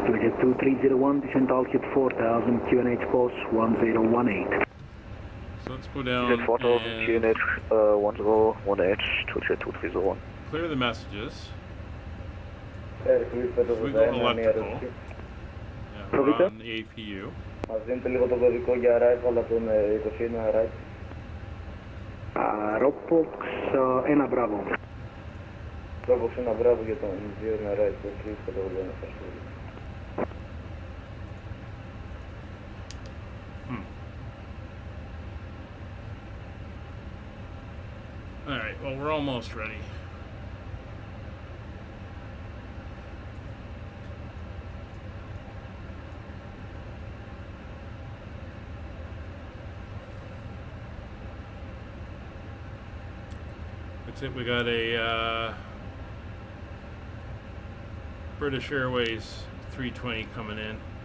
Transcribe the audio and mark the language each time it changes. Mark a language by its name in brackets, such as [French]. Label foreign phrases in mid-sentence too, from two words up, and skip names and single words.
[English] Villages 2301, descent altitude 4000, QNH course 1018. So let's go down 4000, QNH 1018, 2301. Clear the messages. Aircraft We go electrical. Yeah, we're on the APU. [Greek] Μας δίνετε λίγο το κωδικό για arrival από τον 21 right. Ropox 1 Bravo. Ropox 1 Bravo για τον 21 right, το 3 θα το βγάλω στα σχόλια. [English] Alright, well we're almost ready. That's it, we got a British Airways 320 coming in.